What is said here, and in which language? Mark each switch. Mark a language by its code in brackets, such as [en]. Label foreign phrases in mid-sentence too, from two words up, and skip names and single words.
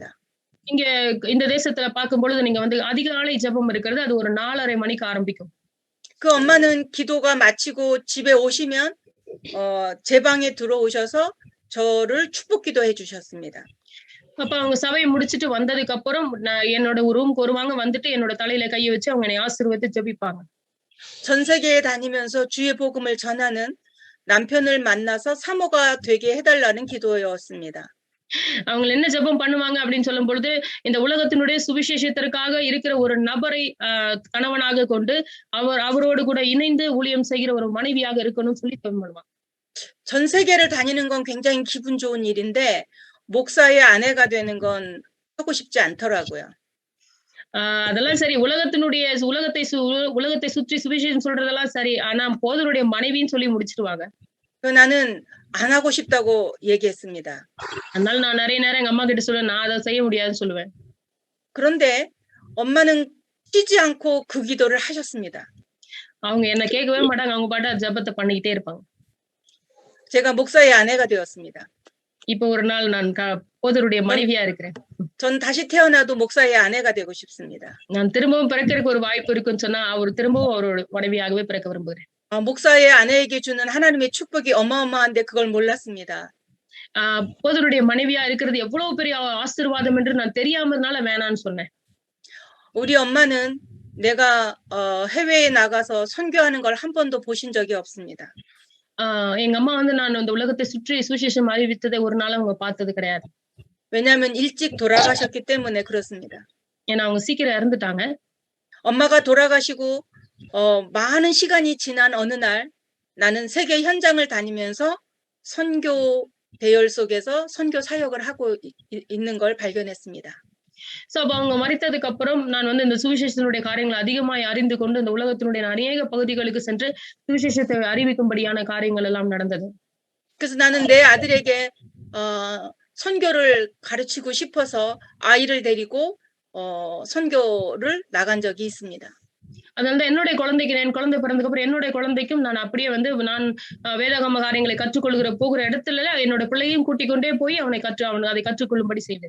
[ta] இங்க இந்த தேசத்துல பார்க்கும்பொழுது நீங்க வந்து அதிகாலை ஜெபம் இருக்கிறது. அது ஒரு 4:30 மணிக்கு ஆரம்பிக்கும். [ko] 그 엄마는 기도가 마치고 집에 오시면 제 방에 들어오셔서 저를 축복 기도해 주셨습니다. [ta] அப்ப அவங்க சபையை முடிச்சிட்டு வந்ததுக்கு அப்புறம் என்னோட ரூம்க்கு வருவாங்க. வந்துட்டு என்னோட தலையில கையை வச்சு அவங்க என்னை ஆசீர்வதித்து ஜெபிப்பாங்க. [ko] 전 세계에 다니면서 주의 복음을 전하는 남편을 만나서 사모가 되게 해달라는 기도였습니다. [ta] அவங்க என்ன ஜெபம் பண்ணுவாங்க அப்படின்னு சொல்லும் பொழுது, இந்த உலகத்தினுடைய சுவிசேஷத்திற்காக இருக்கிற ஒரு நபரை கணவனாக கொண்டு அவரோடு கூட இணைந்து ஊழியம் செய்கிற ஒரு மனைவியாக இருக்கணும்னு சொல்லி ஜெபம் பண்ணுவாங்க. [ko] 전 세계를 다니는 건 굉장히 기분 좋은 일인데 목사의 아내가 되는 건 하고 싶지 않더라고요. [ta] அதெல்லாம் சரி. உலகத்தை சுற்றி சுவிசேஷம் சொல்றதெல்லாம் சரி. ஆனா போதருடைய மனைவின்னு சொல்லி முடிச்சிடுவாங்க. [ko] 나는 안 하고 싶다고 얘기했습니다. [ta] அதனால நான் நிறைய நேரம் எங்க அம்மா கிட்ட சொல்லுவேன், நான் அதை செய்ய முடியாதுன்னு சொல்லுவேன். [ko] 그런데 엄마는 쉬지 않고 그 기도를 하셨습니다. [ta] அவங்க என்ன கேட்கவே மாட்டாங்க. அவங்க பாட்டு ஜெபத்தை பண்ணிக்கிட்டே இருப்பாங்க. [ko] 제가 목사의 아내가 되었습니다. [ta] இப்போ ஒரு நாள் நான் போதருடைய மனைவியா இருக்கிறேன். [ko] 전 다시 태어나도 목사의 아내가 되고 싶습니다. [ta] நான் திரும்பவும் பிறக்கிறதுக்கு ஒரு வாய்ப்பு இருக்குன்னு சொன்னா அவர் திரும்பவும் அவரோட மனைவியாகவே பிறக்க விரும்புகிறேன். [ko] 목사의 아내에게 주는 하나님의 축복이 어마어마한데 그걸 몰랐습니다. [ta] போதருடைய மனைவியா இருக்கிறது எவ்வளவு பெரிய ஆசீர்வாதம் என்று நான் தெரியாமனால வேணான்னு சொன்னேன். [ko] 우리 엄마는 내가 해외에 나가서 선교하는 걸 한 번도 보신 적이 없습니다. [ta] எங்க அம்மா வந்து நான் இந்த உலகத்தை சுற்றி சுவிசேஷம் அறிவித்ததை ஒரு நாள் அவங்க பார்த்தது கிடையாது. [ko] 왜냐하면 일찍 돌아가셨기 때문에 그렇습니다. [ta] ஏன்னா அவங்க சீக்கிரம் இறந்துட்டாங்க. [ko] 엄마가 돌아가시고 많은 시간이 지난 어느 날 나는 세계 현장을 다니면서 선교 대열 속에서 선교 사역을 하고 있는 걸 발견했습니다. [ta] அப்ப அவங்க மரித்ததுக்கு அப்புறம் நான் வந்து இந்த சுவிசேஷத்தினுடைய காரியங்களை அதிகமாய் அறிந்து கொண்டு இந்த உலகத்தினுடைய அநேக பகுதிகளுக்கு சென்று சுவிசேஷத்தை அறிவிக்கும்படியான காரியங்கள் எல்லாம் நடந்தது. [ko] 그래서 나는 내 아들에게 선교를 가르치고 싶어서 아이를 데리고 선교를 나간 적이 있습니다. [ta] அதனால என்னுடைய குழந்தைக்கு என் குழந்தை பிறந்ததுக்கு அப்புறம் என்னுடைய குழந்தைக்கும் நான் அப்படியே வந்து நான் வேதாகம காரியங்களை போகிற இடத்துல என்னோட பிள்ளையும் கூட்டிக் கொண்டே போய் அவனை அதை கற்றுக்கொள்ளும்படி செய்தேன்.